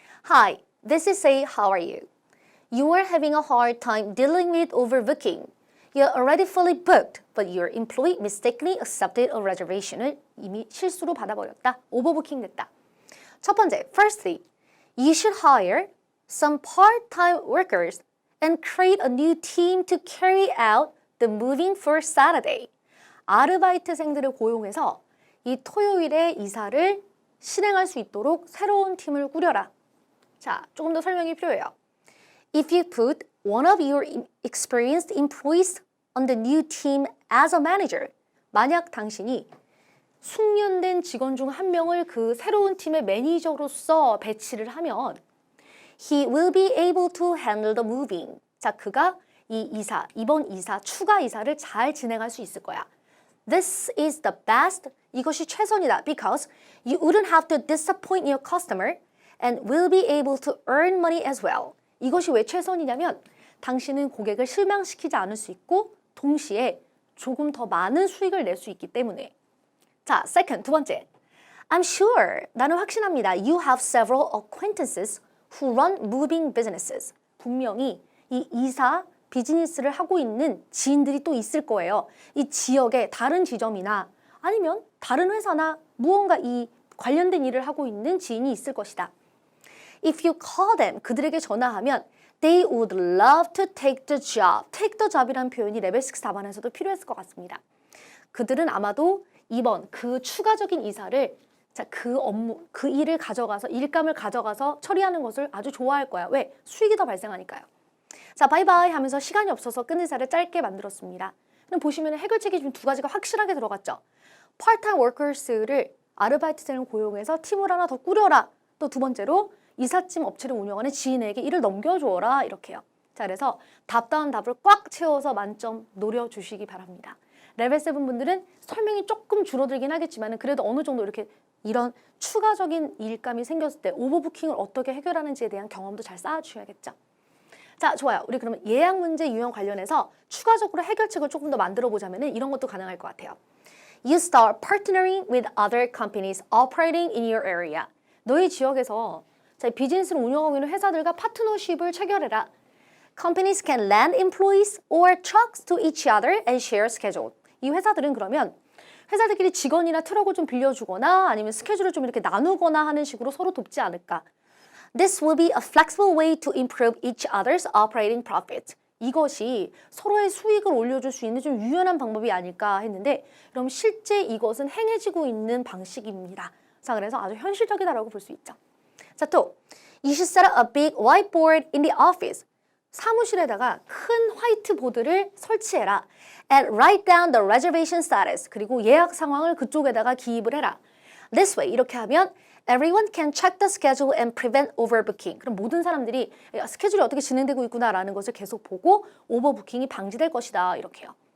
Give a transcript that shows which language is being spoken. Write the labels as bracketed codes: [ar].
[en] Hi, this is A. How are you? You are having a hard time dealing with overbooking. You're already fully booked, but your employee mistakenly accepted a reservation [ko] 을 이미 실수로 받아버렸다. 오버부킹 됐다. 첫 번째, [en] firstly, you should hire some part-time workers and create a new team to carry out the moving for Saturday. [ko] 아르바이트생들을 고용해서 이 토요일에 이사를 실행할 수 있도록 새로운 팀을 꾸려라. 자, 조금 더 설명이 필요해요. [en] If you put one of your experienced employees on the new team as a manager. [ko] 만약 당신이 숙련된 직원 중 한 명을 그 새로운 팀의 매니저로서 배치를 하면 [en] He will be able to handle the moving. [ko] 자, 그가 이 이사, 이번 이사, 추가 이사를 잘 진행할 수 있을 거야. [en] This is the best. [ko] 이것이 최선이다. [en] Because you wouldn't have to disappoint your customer and will be able to earn money as well. [ko] 이것이 왜 최선이냐면 당신은 고객을 실망시키지 않을 수 있고 동시에 조금 더 많은 수익을 낼 수 있기 때문에. 자, [en] second, [ko] 두 번째. [en] I'm sure, [ko] 나는 확신합니다. [en] You have several acquaintances who run moving businesses. [ko] 분명히 이 이사 비즈니스를 하고 있는 지인들이 또 있을 거예요. 이 지역의 다른 지점이나 아니면 다른 회사나 무언가 이 관련된 일을 하고 있는 지인이 있을 것이다. [en] If you call them, [ko] 그들에게 전화하면 [en] They would love to take the job. Take the job [ko] 이라는 표현이 레벨 6 답안에서도 필요했을 것 같습니다. 그들은 아마도 이번 그 추가적인 이사를 자, 그 업무, 그 일을 가져가서 일감을 가져가서 처리하는 것을 아주 좋아할 거야. 왜? 수익이 더 발생하니까요. 자, 바이바이 하면서 시간이 없어서 끝 인사를 짧게 만들었습니다. 그럼 보시면 해결책이 지금 두 가지가 확실하게 들어갔죠. [en] part-time workers [ko] 를 아르바이트생을 고용해서 팀을 하나 더 꾸려라. 또 두 번째로 이삿짐 업체를 운영하는 지인에게 일을 넘겨주어라. 이렇게요. 자, 그래서 답다운 답을 꽉 채워서 만점 노려주시기 바랍니다. 레벨 7 분들은 설명이 조금 줄어들긴 하겠지만 그래도 어느 정도 이렇게 이런 추가적인 일감이 생겼을 때 오버부킹을 어떻게 해결하는지에 대한 경험도 잘 쌓아주셔야겠죠. 자, 좋아요. 우리 그러면 예약 문제 유형 관련해서 추가적으로 해결책을 조금 더 만들어 보자면 이런 것도 가능할 것 같아요. [en] You start partnering with other companies operating in your area. [ko] 너희 지역에서 자, 비즈니스를 운영하고 있는 회사들과 파트너십을 체결해라. [en] Companies can lend employees or trucks to each other and share schedule. [ko] 이 회사들은 그러면 회사들끼리 직원이나 트럭을 좀 빌려주거나 아니면 스케줄을 좀 이렇게 나누거나 하는 식으로 서로 돕지 않을까. [en] This will be a flexible way to improve each other's operating profit. [ko] 이것이 서로의 수익을 올려줄 수 있는 좀 유연한 방법이 아닐까 했는데 그럼 실제 이것은 행해지고 있는 방식입니다. 자, 그래서 아주 현실적이다라고 볼 수 있죠. [en] 자, 또 You should set up a big whiteboard in the office. [ko] 사무실에다가 큰 화이트보드를 설치해라. [en] And write down the reservation status. [ko] 그리고 예약 상황을 그쪽에다가 기입을 해라. [en] This way, [ko] 이렇게 하면 [en] Everyone can check the schedule and prevent overbooking. [ko] 그럼 모든 사람들이 스케줄이 어떻게 진행되고 있구나라는 것을 계속 보고 오버부킹이 방지될 것이다. 이렇게요.